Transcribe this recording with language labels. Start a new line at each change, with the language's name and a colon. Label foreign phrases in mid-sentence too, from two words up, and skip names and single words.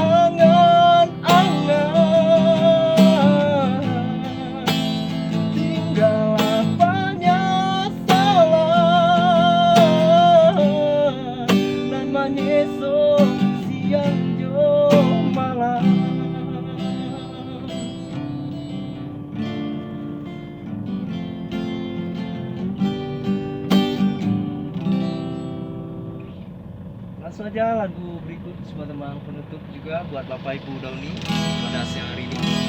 Minangkabau: angan-angan Tinggal penyesalan Nan manyeso siang jo malam
Indonesian: Langsung aja lagu berikut sebagai teman penutup juga buat Bapak Ibu Dauni pada siang hari ini.